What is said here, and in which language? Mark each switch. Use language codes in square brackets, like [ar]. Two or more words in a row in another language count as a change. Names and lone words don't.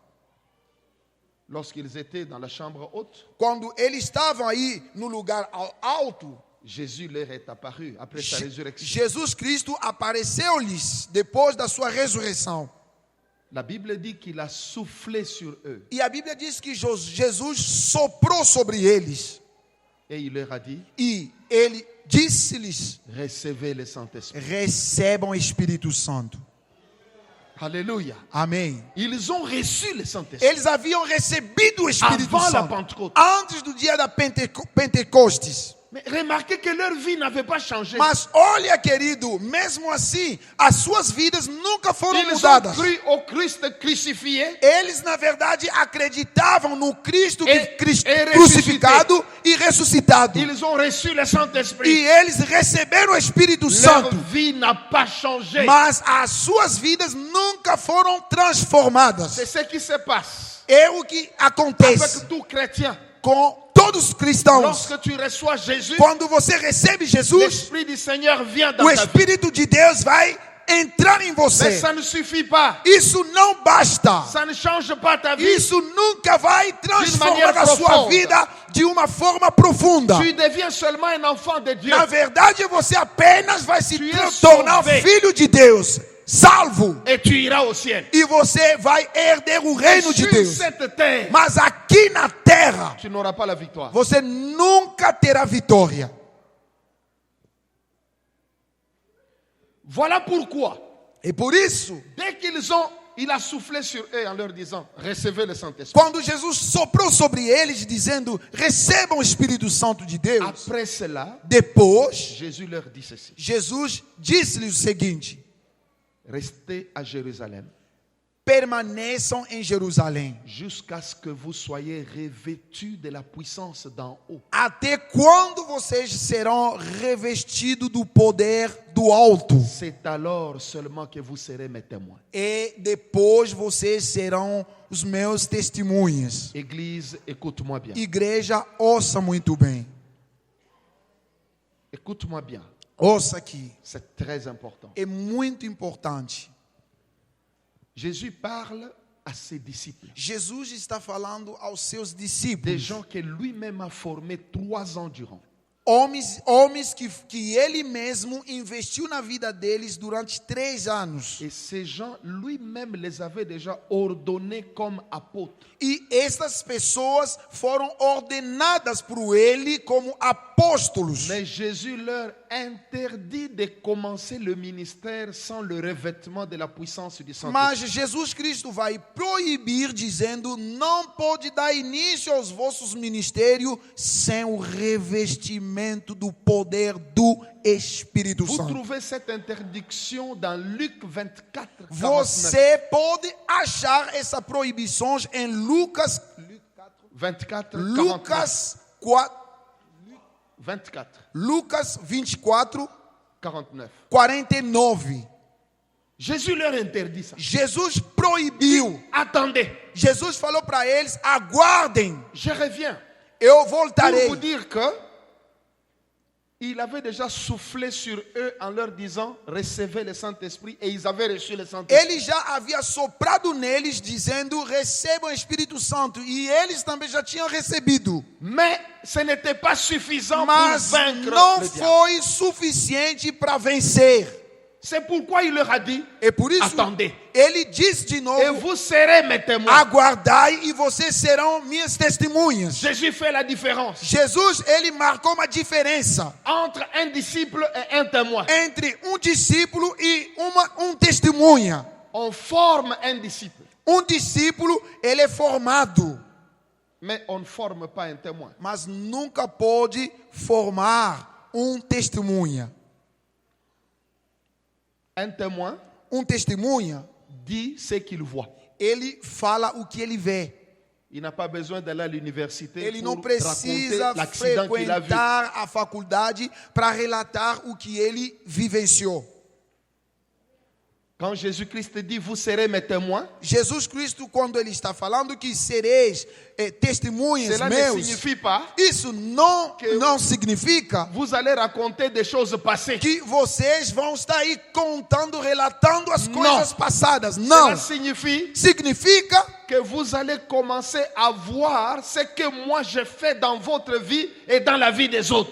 [fr] Lorsqu'ils étaient dans la chambre haute, [pt] Quando eles estavam aí no lugar alto, [fr] Jésus leur est apparu après sa résurrection. [pt] Jesus Cristo apareceu-lhes depois da sua ressurreição. [fr] La Bible dit qu'il a soufflé sur eux [pt] E a Bíblia diz que Jesus soprou sobre eles. [fr] et il leur a dit, [pt] E ele disse-lhes: [fr] recevez le Saint-Esprit. [pt] recebam o Espírito Santo. [fr] Alléluia. [pt] Amém. [fr] Ils ont reçu le Saint-Esprit [pt] Eles haviam recebido o Espírito [fr] avant la [pt] Santo [fr] Pentecôte. [pt] antes do dia da Pentecostes. [fr] Mais remarquez que leur vie n'avait pas changé. [pt] Mas olha, querido, mesmo assim, as suas vidas nunca foram [fr] Ils ont [pt] mudadas. [fr] cru au Christ crucifié [pt] Eles, na verdade, acreditavam no Cristo E crucificado e ressuscitado. [fr] Ils ont reçu le [pt] E [fr] Saint-Esprit. [pt] eles receberam o Espírito [fr] Leur [pt] Santo. [fr] vie n'a pas changé. [pt] Mas as suas vidas nunca foram transformadas. [fr] C'est ce qui se passe [pt] É o que acontece [fr] avec tout chrétien. [pt] com todos os cristãos. [fr] Lorsque tu reçois Jésus, [pt] Quando você recebe Jesus, [fr] l'Esprit du Seigneur vient dans [pt] o [fr] ta vie. [pt] Espírito de Deus vai entrar em [fr] Mais [pt] você. [fr] ça ne suffit pas. [pt] Isso não basta. [fr] Ça ne change pas ta vie. [pt] Isso nunca vai transformar [fr] manière [pt] a sua profunda. vida de uma forma profunda. [fr] Tu deviens seulement un enfant de Dieu. [pt] Na verdade, você apenas vai se [fr] Tu es [pt] tornar [fr] sauvé. [pt] filho de Deus, salvo. [fr] Et tu iras au ciel. [pt] E você vai herder o reino de [fr] Sur [pt] Deus. [fr] cette terre, [pt] Mas aqui na terra, [fr] tu n'auras pas la victoire. [pt] você nunca terá vitória. [fr] Voilà pourquoi, [pt] E por isso, [fr] dès il a soufflé sur eux en leur disant, recevez le Saint-Esprit. [pt] quando Jesus soprou sobre eles, dizendo: recebam o Espírito Santo de Deus, [fr] Après cela, [pt] depois, [fr] Jésus leur dit ceci, [pt] Jesus disse-lhes o seguinte: [fr] restez à Jérusalem [pt] permaneçam em Jerusalém, [fr] jusqu'à ce que vous soyez revêtus de la puissance d'en haut. [pt] até quando vocês serão revestidos do poder do alto. [fr] C'est alors seulement que vous serez mes témoins. [pt] E depois vocês serão os meus testemunhas. [fr] Église, écoute-moi bien. [pt] Igreja, ouça muito bem. [fr] Écoute-moi bien. [pt] Ouça aqui. [fr] C'est très important. [pt] É muito importante. [fr] Jésus parle à ses disciples. [pt] Jesus está falando aos seus [fr] Des [pt] discípulos. [fr] gens que lui-même a formés 3 ans durant. [pt] Homens que ele mesmo investiu na vida deles durante 3 anos. [fr] Et ces gens, lui-même les avait déjà ordonnés comme apôtres. [pt] E estas pessoas foram ordenadas por ele como apóstolos. [fr] Mais Jésus leur interdit de commencer le ministère sans le revêtement de la puissance du Saint-Esprit. [pt] Mas Jesus Cristo vai proibir, dizendo: não pode dar início aos vossos ministérios sem o revestimento do poder do Espírito [fr] Vous [pt] Santo. [fr] trouvez cette interdiction dans Luc 24, 49. [pt] Você pode achar essa proibição em Lucas 24, 49. Lucas 4, 24, Lucas 24, 49. 49. [fr] Jésus leur interdit ça. [pt] Jesus proibiu. [fr] Attendez, [pt] Jesus falou para eles: aguardem, [fr] je reviens. [pt] eu [fr] Pour [pt] voltarei. [fr] vous dire que il avait déjà soufflé sur eux en leur disant recevez le Saint-Esprit, et ils avaient reçu le Saint-Esprit. [pt] Ele já havia soprado neles, dizendo: recebam o Espírito Santo. E eles também já tinham recebido. [fr] Mais ce n'était pas suffisant [pt] Mas [fr] pour vaincre [pt] não [fr] le diable. [pt] foi suficiente para vencer. [fr] C'est pourquoi il leur a dit [pt] E por isso, [fr] attendez, [pt] ele diz de [fr] et [pt] novo: [fr] vous serez mes témoins. [pt] aguardai e vocês serão minhas testemunhas. [fr] Jésus fait la différence [pt] Jesus, ele marcou uma diferença [fr] entre un disciple et un témoin. [pt] entre discípulo e testemunha. [fr] On forme un disciple, [pt] Discípulo, ele é formado, [fr] mais on ne forme pas un témoin. [pt] mas nunca pode formar testemunha. [fr] Un témoin [pt] Testemunha, [fr] dit ce qu'il voit. [pt] ele fala o que ele vê. [fr] Il n'a pas besoin d'aller à l'université [pt] Ele [fr] pour [pt] não precisa [fr] raconter l'accident qu'il a vu. [pt] frequentar a faculdade para relatar o que ele vivenciou. [fr] Quand Jésus-Christ dit vous serez mes témoins, [pt] Jesus Cristo, quando ele está falando que sereis testemunhas [fr] cela ne [pt] meus, [fr] signifie pas [pt] isso não significa [fr] vous allez raconter des choses passées. [pt] que vocês vão estar aí contando, relatando as coisas passadas. Não. [fr] Cela signifie [pt] Significa [fr] que vous allez commencer à voir ce que moi j'ai fait dans votre vie et dans la vie des autres.